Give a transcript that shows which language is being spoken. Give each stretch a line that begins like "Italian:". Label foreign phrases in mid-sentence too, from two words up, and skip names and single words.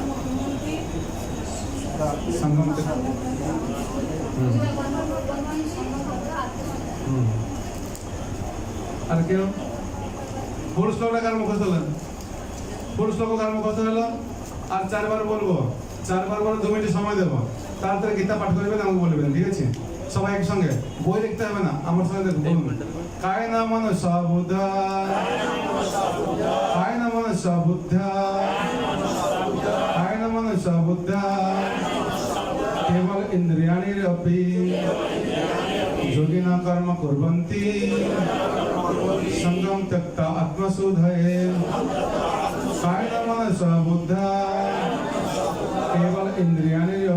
Sanskrit: संगम त्यक्त
Bangla: আর কেউ ফুল শ্লোকটা কার মুখস্থ হলেন ফুল শ্লোক কার মুখস্থ হলো আর চারবার বলবো চারবার বলে 2 মিনিট সময় দেবো তাড়াতাড়ি গীতা পাঠ করবেন আমাকে বলবেন ঠিক আছে সবাই একসঙ্গে বই লিখতে হবে না আমার সঙ্গে দেখুন বলুন
Sanskrit: কায় না মনস বুদ্ধা কায় না মনস বুদ্ধা কায় না মনস বুদ্ধা केवल इंद्रियाणि योगिना कर्म कुर्वन्ति संगम त्यक्त आत्मशुद्धये कायेन मनसा बुद्धा केवल इंद्रियाणि